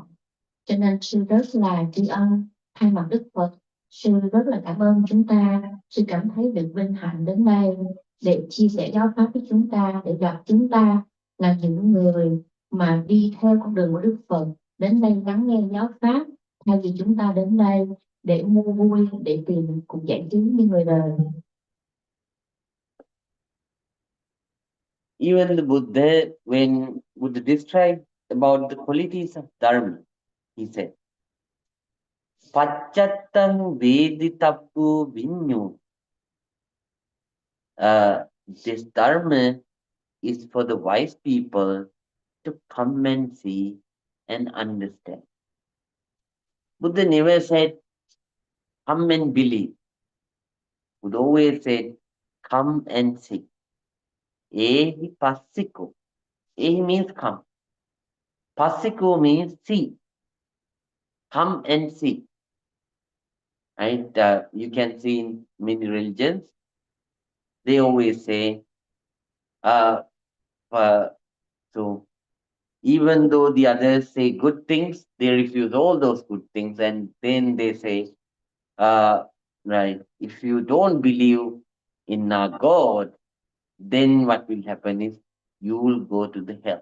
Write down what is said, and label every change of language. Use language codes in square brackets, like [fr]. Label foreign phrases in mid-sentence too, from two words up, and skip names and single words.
[vi] Cho nên sư rất là tri ân thay mặt Đức Phật, sư rất là cảm ơn chúng ta, sư cảm thấy được vinh hạnh đến đây để chia sẻ giáo pháp với chúng ta, để gặp chúng ta là những người mà đi theo con đường của Đức Phật, đến đây lắng nghe giáo pháp, thay vì chúng ta đến đây để mua vui, để tìm cuộc giải trí như người đời. [en] Even the Buddha, when Buddha described about the qualities of Dharma, he said, [pi] Pachattam Veditappu Vinyu. [en] This Dharma is for the wise people to come and see and understand. Buddha never said, come and believe. Buddha always said, come and see. [pi] Ehi passiko. [en] Ehi means come. Passiko means see. Come and see. Right? You can see in many religions, they always say, uh, so Even though the others say good things, they refuse all those good things, and then they say, uh, right, if you don't believe in our God, then what will happen is you will go to the hell.